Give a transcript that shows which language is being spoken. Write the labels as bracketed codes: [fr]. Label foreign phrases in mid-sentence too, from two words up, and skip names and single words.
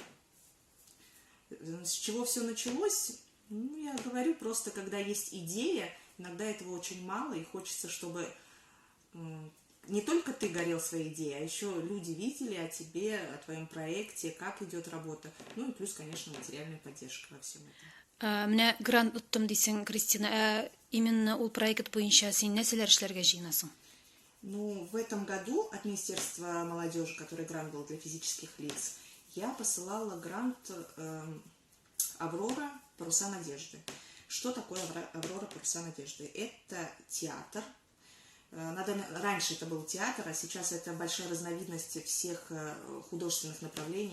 [ru] С чего все началось? Ну, я говорю, просто когда есть идея, иногда этого очень мало, и хочется, чтобы не только ты горел своей идеей, а еще люди видели о тебе, о твоем проекте, как идет работа. Ну и плюс, конечно, материальная поддержка во всем этом. [tt] Менә грант оттым дисең, Кристина, именно ул проект буенча син нәрсәләр эшләргә җыенасың? [ru] Ну, в этом году от Министерства молодежи, который грант был для физических лиц, я посылала грант «Аврора. Паруса надежды». Что такое «Аврора. Паруса надежды»? Это театр. Раньше это был театр, а сейчас это большая разновидность всех художественных направлений.